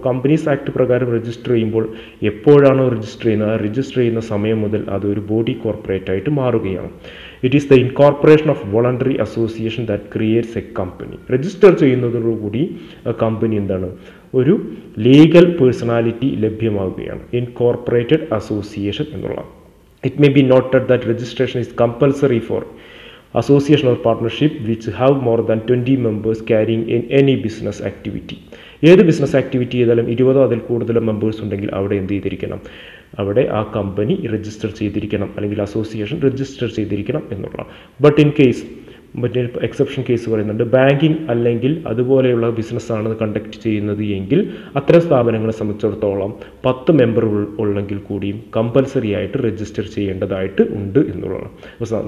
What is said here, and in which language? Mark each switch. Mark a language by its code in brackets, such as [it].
[ml] അപ്പോൾ companies act പ്രകാരം register ചെയ്യുമ്പോൾ എപ്പോഴാണോ രജിസ്റ്റർ ചെയ്യുന്നത് ആ രജിസ്റ്റർ ചെയ്യുന്ന സമയം മുതൽ അതൊരു ബോഡി കോർപ്പറേറ്റ് ആയിട്ട് മാറുകയാണ്. [en] It is the incorporation of voluntary association that creates a company. [ml] Register ചെയ്യുന്നതോടുകൂടി company എന്താണ്, ഒരു ലീഗൽ പേഴ്സണാലിറ്റി ലഭ്യമാവുകയാണ്. [en] incorporated association [ml] എന്നുള്ള [en] It may be noted that registration is compulsory for association or partnership which have more than 20 members carrying in any business activity. [ml] ഏത് business activity ചെയ്താലും 20 അതിൽ കൂടുതൽ members ഉണ്ടെങ്കിൽ അവിടെ എന്ത് ചെയ്തിരിക്കണം, അവിടെ ആ കമ്പനി രജിസ്റ്റർ ചെയ്തിരിക്കണം അല്ലെങ്കിൽ അസോസിയേഷൻ രജിസ്റ്റർ ചെയ്തിരിക്കണം എന്നുള്ള. [en] but in case [ml] മറ്റേ എക്സെപ്ഷൻ കേസ് പറയുന്നുണ്ട്, ബാങ്കിങ് അല്ലെങ്കിൽ അതുപോലെയുള്ള ബിസിനസ്സാണ് കണ്ടക്ട് ചെയ്യുന്നത് എങ്കിൽ അത്തരം സ്ഥാപനങ്ങളെ സംബന്ധിച്ചിടത്തോളം 10 മെമ്പർ ഉള്ളെങ്കിൽ കൂടിയും കമ്പൽസറി ആയിട്ട് രജിസ്റ്റർ ചെയ്യേണ്ടതായിട്ട് ഉണ്ട് എന്നുള്ളതാണ്.